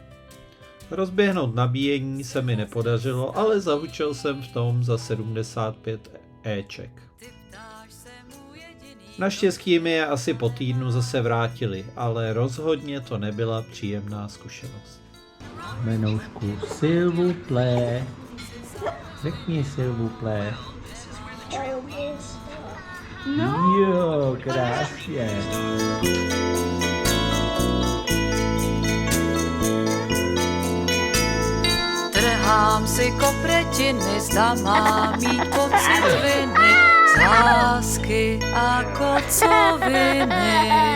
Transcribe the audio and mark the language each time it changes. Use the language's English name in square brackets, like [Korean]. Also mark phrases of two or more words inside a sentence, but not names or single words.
[Czech] Rozběhnout nabíjení se mi nepodařilo, ale zahučil jsem v tom za 75 éček. Naštěstí mi je asi po týdnu zase vrátili, ale rozhodně to nebyla příjemná zkušenost. Menoušku, [French] s'il vous plaît. [Czech] Řekni [French] s'il vous plaît. [Czech] No. Jo, krásně. Trhám si kopretiny, zda mám mít pocit viny z lásky a kocoviny.